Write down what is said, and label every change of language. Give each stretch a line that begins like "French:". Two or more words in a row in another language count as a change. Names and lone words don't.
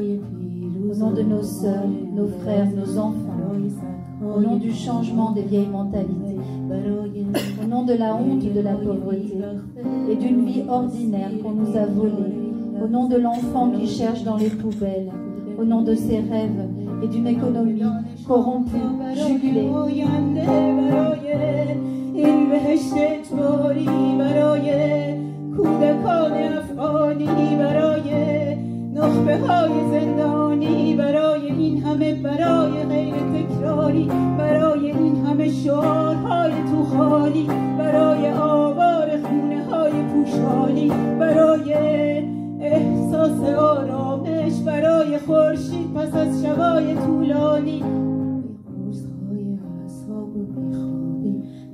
French: au nom de nos sœurs, nos frères, nos enfants, au nom du changement des vieilles mentalités, au nom de la honte de la pauvreté et d'une vie ordinaire qu'on nous a volée, au nom de l'enfant qui cherche dans les poubelles, au nom de ses rêves et d'une économie corrompue, jugulée.
Persian: این بهشت اجباری برای کودکان افغانی، برای نخبه های زندانی، برای این همه برای غیر تکراری، برای این همه شعارهای تو خالی، برای آوار خونه های پوشالی، برای احساس آرامش، برای خورشید پس از شبای طولانی، روزهای اعصاب و بیخوابی،